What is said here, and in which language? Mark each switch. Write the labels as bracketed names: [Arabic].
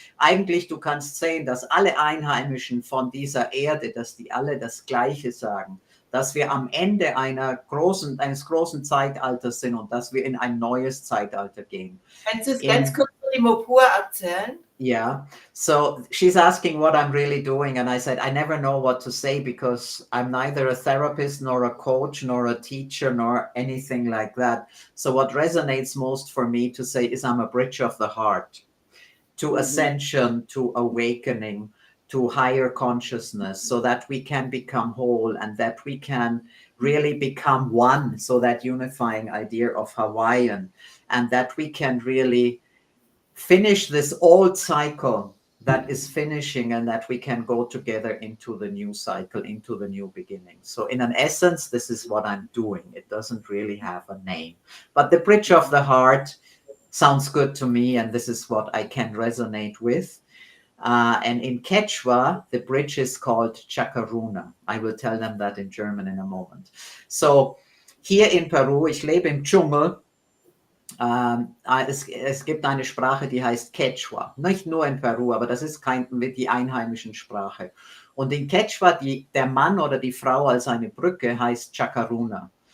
[German] Eigentlich, du kannst sehen, dass alle Einheimischen von dieser Erde, dass die alle das Gleiche sagen. Dass wir am Ende eines großen Zeitalters sind und dass wir in ein neues Zeitalter gehen. Kannst du es ganz kurz für die Mopua erzählen? [English] Yeah. So she's asking what I'm really doing. And I said, I never know what to say because I'm neither a therapist nor a coach nor a teacher nor anything like that. So what resonates most for me to say is I'm a bridge of the heart to ascension, to awakening, to higher consciousness so that we can become whole and that we can really become one. So that unifying idea of Hawaiian, and that we can really finish this old cycle that is finishing, and that we can go together into the new cycle, into the new beginning. So in an essence, this is what I'm doing. It doesn't really have a name, but the bridge of the heart sounds good to me, and this is what I can resonate with. And in Quechua, the bridge is called Chacaruna. I will tell them that in German in a moment. [German] So hier in Peru, ich lebe im Dschungel. Es gibt eine Sprache, die heißt Quechua. Nicht nur in Peru, aber das ist die einheimischen Sprache. Und in Quechua, der Mann oder die Frau als eine Brücke heißt Chacaruna.